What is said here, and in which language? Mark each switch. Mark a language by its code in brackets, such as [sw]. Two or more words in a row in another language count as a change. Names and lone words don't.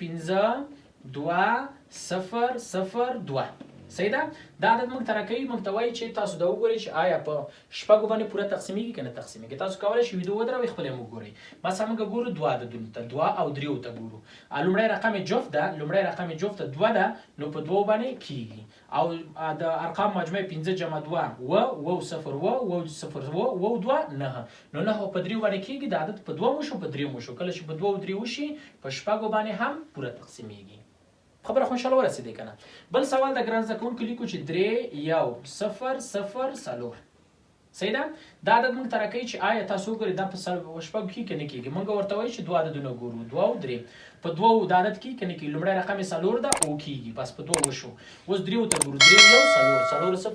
[ps] چې 15 2 0 0 2 صحیح ده دا عدد موږ ته راکوي موږ ته وایي چې تاسو دا وګورئ چې آیا په شپږو باندې پوره تقسیمیږي که نه تقسیمیږي تاسو کولی شئ ویډیو ودروئ خپل یې وګورئ مثلا موږ ګورو 2 عددونو ته 2 او 3 ته ګورو لومړی رقم یې جفت ده لومړی رقم یې جفت 2 ده نو په 2 باندې کېږي او د ارقام مجموع 15 جمع 2 و 0 و 0 و 2 9 نو 9 په 3 باندې کېږي د عدد په 2 وشو په 3 وشو کله چې په 2 او 3 وشي په شپږو باندې هم پوره تقسیمیږي خبره خوشاله ورسېدې که نه بل سوال د ګران زده کوونکو لیکو چې 3 1 0 0 4 صحیح ده دا عدد موږ ته راکوي چې آیا تاسو وګورئ دا په شپږو کې که نه کېږي موږ ورته وایو چې 2 عددونه ګورو 2 او 3 په 2 د عدد کې که نه کېږي لومړی رقم یې 4 ده او کېږي بس په 2 وشو اوس 3 ته ګورو 3 1 4 4